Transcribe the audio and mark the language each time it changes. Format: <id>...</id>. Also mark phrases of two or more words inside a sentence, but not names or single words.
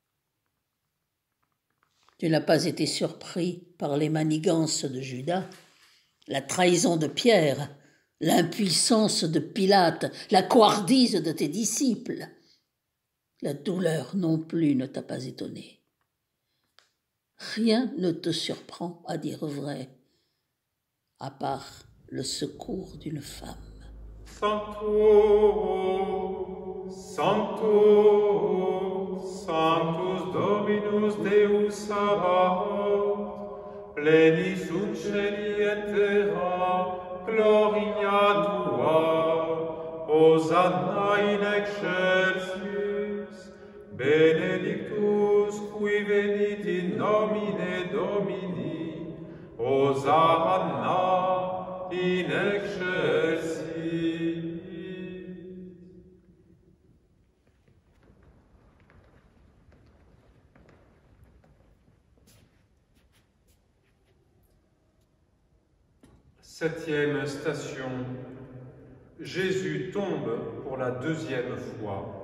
<fr>Tu n'as pas été surpris par les manigances de Judas, la trahison de Pierre, l'impuissance de Pilate, la couardise de tes disciples. La douleur non plus ne t'a pas étonné. Rien ne te surprend, à dire vrai, à part le secours d'une femme.</fr> <la>Sanctus, Sanctus, Sanctus Dominus Deus Sabaoth, pleni sunt celi et terra, gloria tua, Hosanna in excelsis, benedictus qui venit in nomine Domini, Hosanna in excelsis.</la> <fr>Septième station. Jésus tombe pour la deuxième fois.</fr>